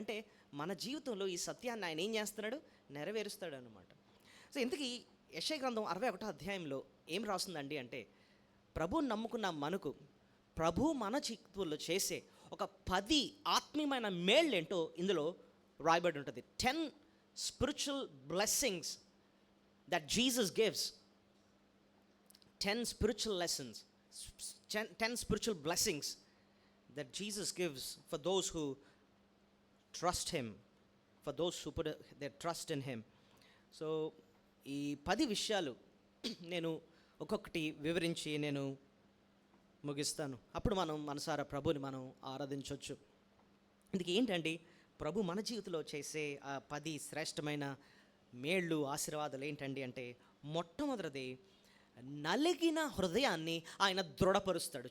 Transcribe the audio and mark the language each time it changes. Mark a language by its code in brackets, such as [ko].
[te] అంటే మన జీవితంలో ఈ సత్యాన్ని ఆయన ఏం చేస్తున్నాడు? నెరవేరుస్తాడు అన్నమాట. సో ఇంతకీ యెషయా గ్రంథం 61వ అధ్యాయంలో ఏం రాస్తుందండి అంటే, ప్రభు నమ్ముకున్న మనకు ప్రభు మన జీవితంలో చేసే ఒక 10 ఆత్మీయమైన మేళ్ళేంటో ఇందులో రాయబడి ఉంటుంది. [en] 10 spiritual blessings that Jesus gives. 10 spiritual lessons, 10 spiritual blessings that Jesus gives for those who trust him, for those who put their trust in him. [te] So ఈ 10 విషయాలు నేను ఒక్కొక్కటి వివరించి నేను ముగిస్తాను. అప్పుడు మనం మనసారా ప్రభుని మనం ఆరాధించవచ్చు. ఇందుకు ఏంటండి, ప్రభు మన జీవితంలో చేసే ఆ 10 శ్రేష్టమైన మేళ్ళు, ఆశీర్వాదాలు ఏంటండి అంటే, మొట్టమొదటిది నలిగిన హృదయాన్ని ఆయన దృఢపరుస్తాడు.